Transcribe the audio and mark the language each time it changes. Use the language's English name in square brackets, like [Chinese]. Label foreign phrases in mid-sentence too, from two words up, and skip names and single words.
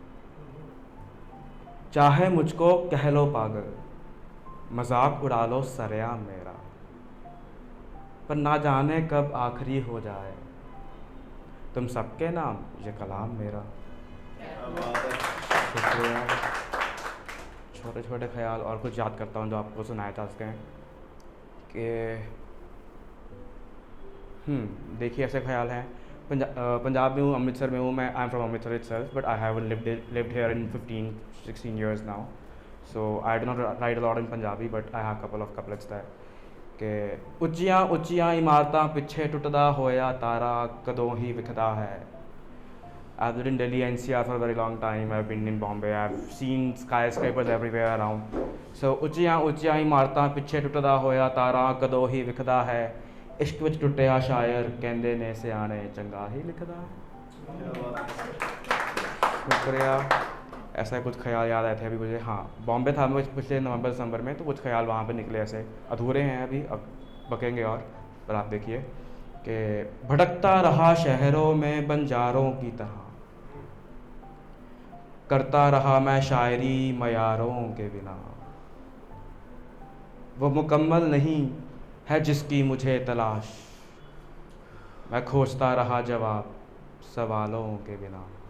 [Hindi] चाहे मुझको कह लो पागल, मजाक उड़ा लो सरेआम मेरा, पर ना जाने कब आखिरी हो जाए तुम सबके नाम ये कलाम मेरा। शुक्रिया। छोटे छोटे ख्याल और कुछ याद करता हूँ जो आपको सुनाए जा सकें कि देखिए ऐसे ख्याल हैं। पंजाब में हूँ, अमृतसर में हूँ मैं, [English] I am from Amritsar itself, but I have lived here in 15-16 years now, so I do not write a lot in Punjabi, but I have couple of couplets there [Punjabi] कि ਉੱਚੀਆਂ ਉੱਚੀਆਂ ਇਮਾਰਤਾਂ ਪਿੱਛੇ ਟੁੱਟਦਾ ਹੋਇਆ ਤਾਰਾ ਕਦੋਂ ਹੀ ਵਿਖਦਾ ਹੈ। [English] I've lived in Delhi NCR for a very long time. I've been in Bombay. I've seen skyscrapers everywhere around. [Punjabi] So ਉੱਚੀਆਂ ਉੱਚੀਆਂ ਇਮਾਰਤਾਂ ਪਿੱਛੇ ਟੁੱਟਦਾ ਹੋਇਆ ਤਾਰਾ ਕਦੋਂ ਹੀ ਵਿਖਦਾ ਹੈ। ਇਸ਼ਕ ਵਿਚ ਟੁੱਟਿਆ ਸ਼ਾਇਰ ਕਹਿੰਦੇ ਨੇ ਸਿਆਣੇ ਚੰਗਾ ਹੀ ਲਿਖਦਾ ਹੈ। [Hindi] शुक्रिया। ऐसा कुछ ख्याल याद आए थे अभी मुझे। हाँ, बॉम्बे था मैं पिछले नवंबर दिसंबर में, तो कुछ ख्याल वहाँ पे निकले ऐसे, अधूरे हैं अभी, अब बकेंगे और। पर आप देखिए कि भटकता रहा शहरों में बंजारों की तरह, करता रहा मैं शायरी मयारों के बिना, वो मुकम्मल नहीं है जिसकी मुझे तलाश, मैं खोजता रहा जवाब सवालों के बिना।